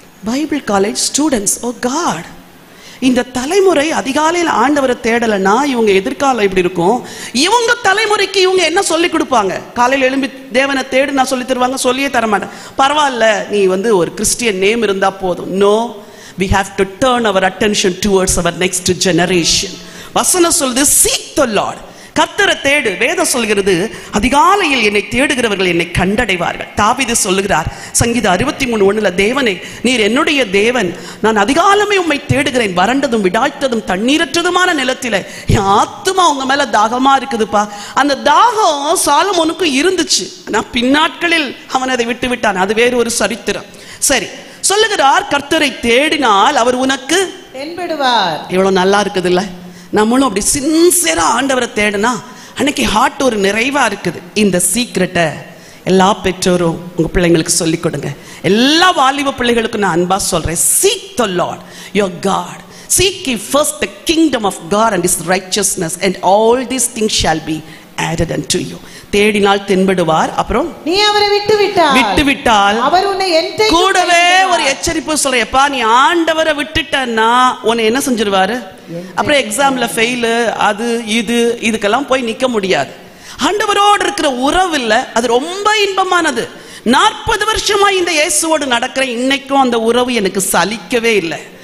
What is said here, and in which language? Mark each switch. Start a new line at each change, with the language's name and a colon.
Tamil: Bible college students. ஓ God, இந்த தலைமுறை அதிகாலையில் ஆண்டவரை தேடலைன்னா இவங்க எதிர்காலம் எப்படி இருக்கும்? இவங்க தலைமுறைக்கு இவங்க என்ன சொல்லி கொடுப்பாங்க? காலையில் எழும்பி தேவனை தேடு நான் சொல்லி தருவாங்க? சொல்லியே தர மாட்டேன். பரவாயில்ல, நீ ஒரு கிறிஸ்டியன் நேம் இருந்தா போதும்.
English: No, we have to turn our attention towards our next generation.
Tamil: வசனம் சொல்லுது,
English: seek the Lord.
Tamil: கர்த்தரை தேடு. வேதம் சொல்கிறது, அதிகாலையில் என்னை தேடுகிறவர்கள் என்னை கண்டடைவார்கள். தாவீது சொல்லுகிறார் சங்கீதம் 63:1, தேவனே நீர் என்னுடைய தேவன், நான் அதிகாலமே உம்மை தேடுகிறேன். வறண்டதும் விடாய்த்ததும் தண்ணீரற்றதுமான நிலத்தில என் ஆத்துமா உங்க மேல தாகமா இருக்குதுப்பா. அந்த தாகம் சாலமோனுக்கும் இருந்துச்சு. நான் பின்னாட்களில் அவன் அதை விட்டு விட்டான். அது வேறு ஒரு சரித்திரம். சரி, சொல்லுகிறார் கர்த்தரை தேடினால் அவர் உனக்கு தென்படுவார். எவ்வளவு நல்லா இருக்குது இல்ல? நம்மளும் அப்படி சின்சியரா ஆண்டவரை தேடினா அன்னைக்கு ஹார்ட் ஒரு நிறைவா இருக்குது. இந்த சீக்ரெட்டை எல்லா பெற்றோரும் உங்க பிள்ளைங்களுக்கு சொல்லிக் கொடுங்க. எல்லா வாலிப பிள்ளைகளுக்கும் நான் அன்பா சொல்றேன்,
English: seek the Lord your God. Seek ye first the kingdom of God and his righteousness, and all these things shall be added unto you.
Tamil: தேடினால் தென்படுவார். அப்புறம் நீ அவரை விட்டு விட்டால் அவர் உன்னை என்றைக்கும் கூடவே ஒரு எச்சரிப்பு சொல்றேன், எப்பா நீ ஆண்டவரை விட்டுட்டன்னா உன்னை என்ன செஞ்சிருவாரு? அப்புறம் எக்ஸாம்ல ஃபெயிலு, அது இதுக்கெல்லாம் போய் நிக்க முடியாது. ஆண்டவரோடு இருக்கிற உறவு இல்ல, அது ரொம்ப இன்பமானது. 40 வருஷமா இந்த இயேசுவோடு நடக்கிற இன்னைக்கும் அந்த உறவு எனக்கு சலிக்கவே இல்லை.